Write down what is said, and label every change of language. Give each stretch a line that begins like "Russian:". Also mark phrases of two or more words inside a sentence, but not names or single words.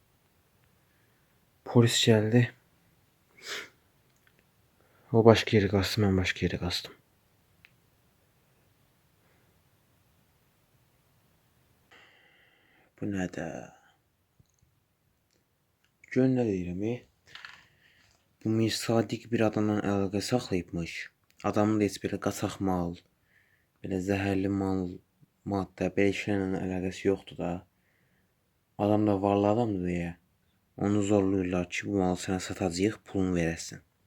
Turkish: Polis geldi. O başka yere kastı, ben başka yere kastım. Bu ne de?
Azerbaijani: Gör ne deyirəm, bu Mir Sadiq bir adamla əlaqə saxlayıbmış. Adamın da heç belə qaçaq mal, belə zəhərli mal, maddə, belə şeylərlə əlaqəsi yoxdur da. Adam da varlı adamdır deyə. Onu zorlayırlar ki, bu malı sənə satacağıq, pulunu verəsən.